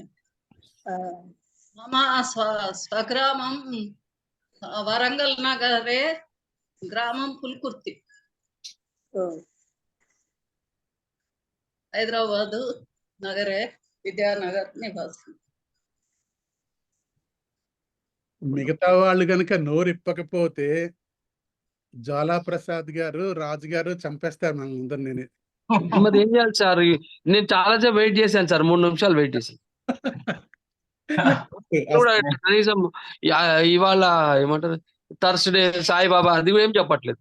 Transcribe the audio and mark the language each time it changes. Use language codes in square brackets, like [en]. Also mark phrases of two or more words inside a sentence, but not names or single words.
[sa] मम स्वग्रामं वरंगल नगरे ग्रामं पुल्कुर्ति. हैदराबाद नगरे विद्यानगर निवासी. [te] మిగతా వాళ్ళు గనక నోరిప్పకపోతే జ్వాలా ప్రసాద్ గారు రాజు గారు చంపేస్తారు మన ముందర. నేను మరి ఏం చేయాలి సార్? నేను చాలా సేపు వెయిట్ చేశాను సార్. 3 నిమిషాలు వెయిట్ చేశాను. కనీసం ఇవాళ ఏమంటారు థర్స్డే సాయిబాబా అది ఏం చెప్పట్లేదు.